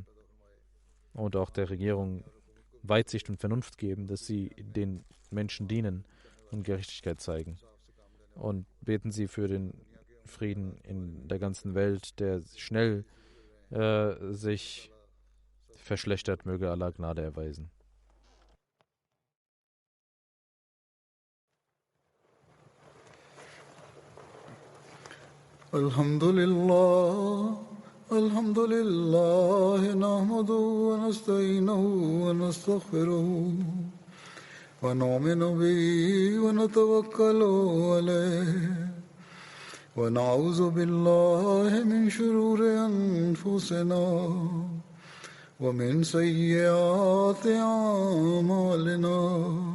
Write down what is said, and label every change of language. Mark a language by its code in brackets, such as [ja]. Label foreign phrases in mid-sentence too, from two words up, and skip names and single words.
[de] Und auch der Regierung Weitsicht und Vernunft geben, dass sie den Menschen dienen und Gerechtigkeit zeigen. Und beten Sie für den Frieden in der ganzen Welt, der schnell sich verschlechtert. Möge Allah Gnade erweisen. [ar] الحمد لله، الحمد لله، نحمده ونستعينه ونستغفره ونؤمن به ونتوكل عليه ونعوذ بالله من شرور أنفسنا ومن سيئات أعمالنا.